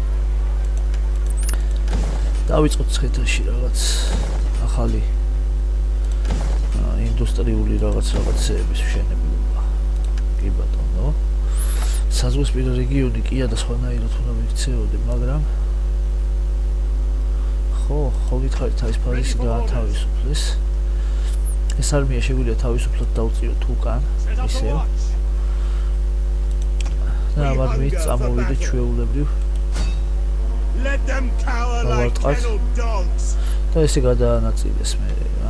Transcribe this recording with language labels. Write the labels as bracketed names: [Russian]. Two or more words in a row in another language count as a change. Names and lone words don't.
[Georgian] დავიწყოთ ცხედაში რაღაც ახალი ინდუსტრიული რაღაცების მშენებლობა. კი ბატონო. საზღვისპირა რეგიონი კია და სხვანაირად უნდა მიქცეოდე, მაგრამ ხო გითხარით აი ეს ფაზისი გაათავისუფლეს. ეს არმია შეგვიძლია თავისუფლად დავწიოთ უკან, [English] Set up the [Georgian] ისევ. [English] watch. [Georgian] და ამით წამოვიდეთ ჩვეულებრივ [English] Let them cower like What? kennel dogs. [Georgian] და ესე გადაანაწილეს მე რა.